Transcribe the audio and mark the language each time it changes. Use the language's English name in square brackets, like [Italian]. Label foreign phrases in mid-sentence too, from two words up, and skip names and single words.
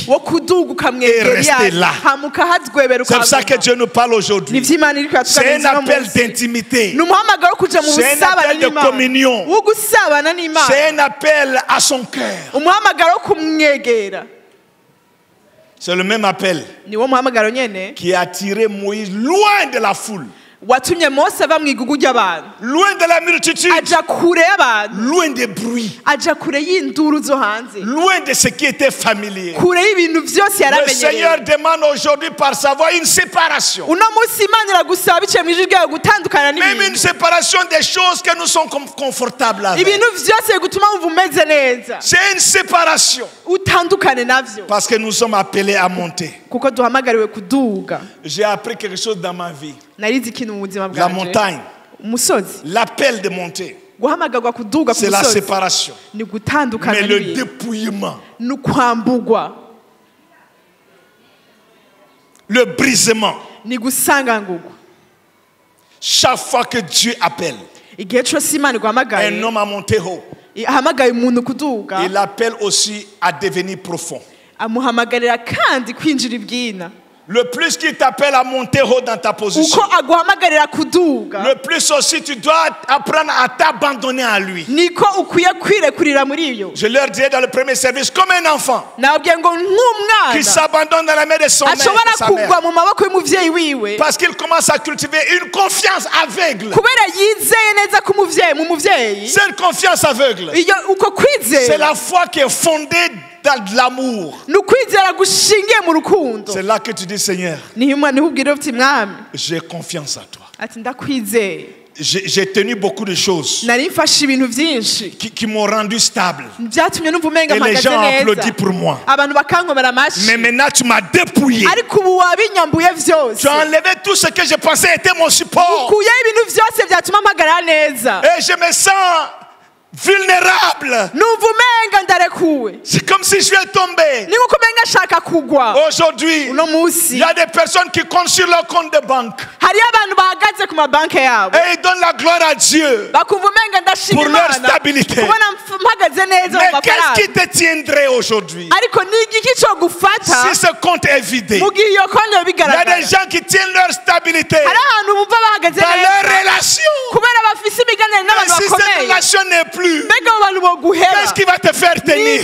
[Rundi] wo kuduga [French] Et rester [Rundi] ukamwegera [French] là. [Rundi] hamuka hadwebera [French] C'est pour ça que [Rundi] ukaguma. [French] Dieu nous parle aujourd'hui. [Rundi] Nivyo Imana iriko [French] C'est un [Rundi] yatuganiriza uno [French] appel [Rundi] munsi. [French] d'intimité. [Rundi] Ni umuhamagaro wo kuja mu [French] C'est un [Rundi] busabane [French] appel de [Rundi] n'Imana, [French] communion. [Rundi] wo gusabana n'Imana, [French] C'est un appel à son cœur. [Rundi] umuhamagaro wo kumwegera. [French] C'est le même appel [Rundi] Ni wo muhamagaro nyene [French] qui a attiré Moïse loin de la foule. [Rundi] watumye Mose ava mu igugu ry'abantu [French] loin de la multitude, [Rundi] aja kure y'abantu [French] loin des bruits, [Rundi] aja kure y'induru zo hanze [French] loin de ce qui était familier. [Rundi] kure y'ibintu byose [French] Le Seigneur [Rundi] yaramenyereye [French] demande aujourd'hui par sa voix une séparation. [Rundi] uno munsi Imana iragusaba biciye mu ijwi ryayo gutandukana [French] Même une [Rundi] n'ibintu [French] séparation des choses que nous sommes confortables avec. [Rundi] ibintu byose gutuma wumva umeze neza [French] C'est une séparation. [Rundi] utandukane navyo [French] Parce que nous sommes appelés à monter. [Rundi] kuko duhamagariwe kuduga [French] J'ai appris quelque chose dans ma vie. [Rundi] narizi ikintu mu buzima [French] La [Rundi] bwanje [French] montagne, [Rundi] umusozi [French] l'appel de monter, [Rundi] guhamagarwa kuduga ku [French] c'est la [Rundi] musozi [French] séparation. [Rundi] ni gutandukana [French] Mais le [Rundi] n'ibintu [French] dépouillement, [Rundi] ni ukwambugwa [French] le brisement, [Rundi] ni gusangangurwa [French] chaque fois que Dieu appelle [Rundi] igihe cyose Imana [French] un [Rundi] iguhamagaye [French] homme à monter haut, [Rundi] ahamagaye umuntu kuduga [French] il appelle aussi à devenir profond. [Rundi] amuhamagarira kandi kwinjira ibwina [French] Le plus qu'il t'appelle à monter haut dans ta position, [Rundi] uko aguhamagarira kuduga [French] le plus aussi tu dois apprendre à t'abandonner à lui. [Rundi] niko ukwiye kwirekurira muri iyo [French] Je leur disais dans le premier service, comme un enfant [Rundi] nababwiye ngo [French] qui [Rundi] nk'umwana [French] s'abandonne dans la main de son mère, [Rundi] ashobora [French] de sa mère. [Rundi] kugwa mu maboko y'umuvyeyi wiwe [French] Parce qu'il commence à cultiver une confiance aveugle. [Rundi] kubera yizeye neza ku muvyeyi mu muvyeyi [French] Cette confiance aveugle, [Rundi] iyo uko [French] c'est [Rundi] kwizera [French] la foi qui est fondée dans de l'amour. [Rundi] ni ukwizera gushingiye mu rukundo [French] C'est là que tu dis, Seigneur, [Rundi] niho ubwira uti mwami [French] j'ai confiance en toi. [Rundi] ati ndakwizeye [French] J'ai tenu beaucoup de choses [Rundi] nari mfashe ibintu byinshi [French] qui m'ont rendu stable. [Rundi] byatumye numva umenga [French] Et les [Rundi] mpagaze [French] gens [Rundi] neza [French] applaudissent pour moi. [Rundi] abantu bakankomera [French] Mais [Rundi] amashyi [French] maintenant, tu m'as dépouillé. [Rundi] ariko ubu wabinyambuye byose [French] Tu as enlevé tout ce que je pensais était mon support. [Rundi] ukuyeho ibintu byose byatuma mpagarara neza [French] Et je me sens vulnérable. [Rundi] numva umenga ndarekuwe [French] C'est comme si je vais tomber. [Rundi] ni nkuko umenga ashaka kugwa [French] Aujourd'hui, [Rundi] uno [French] il [Rundi] munsi [French] y a des personnes qui comptent sur leur compte de banque. [Rundi] hariyo abantu bahagaze ku mabanki yabo [French] Et ils donnent la gloire à Dieu. [Rundi] bakumva umenga ndashima [French] Pour leur [Rundi] imana [French] stabilité. [Rundi] kubona mpagaze neza mu [French] Mais qu'est-ce [Rundi] mafaranga [French] qui te tiendrait aujourd'hui [Rundi] ariko ni igiki cyo gufata [French] si ce compte est vidé? [Rundi] mu gihe iyo konti [French] Il y a [Rundi] bigaragara [French] des gens qui tiennent leur stabilité [Rundi] hari ahantu bumva bahagaze [French] dans leur [Rundi] neza [French] relation. [Rundi] kubera bafise imiganire [French] Mais [Rundi] n'abantu [French] si cette [Rundi] bakomeye [French] relation n'est plus, [Rundi] mbega abo bantu boguhera [French] qu'est-ce qui va te faire tenir?